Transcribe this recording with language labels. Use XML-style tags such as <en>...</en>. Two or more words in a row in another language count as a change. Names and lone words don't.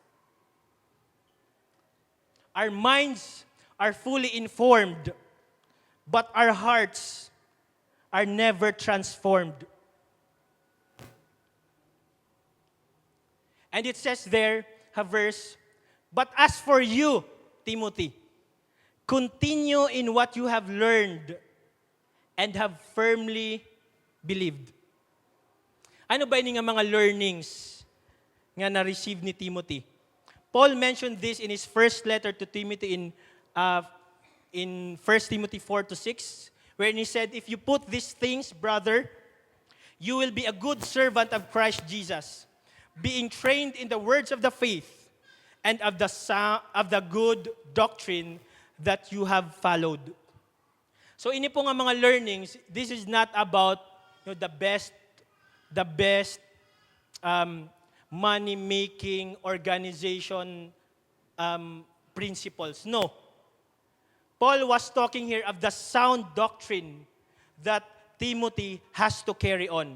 <en>Our minds are fully informed, but our hearts are never transformed. And it says there, a verse, but as for you, Timothy, continue in what you have learned and have firmly believed.</en> <war>Ano ba ini nga mga learnings nga na-receive ni Timothy?</war> <en>Paul mentioned this in his first letter to Timothy in 1 Timothy 4-6, wherein he said, if you put these things, brother, you will be a good servant of Christ Jesus, being trained in the words of the faith and of the good doctrine that you have followed. So</en> <war>ini po nga mga</war> <en>learnings, this is not about the best money-making organization principles. No. Paul was talking here of the sound doctrine that Timothy has to carry on.</en>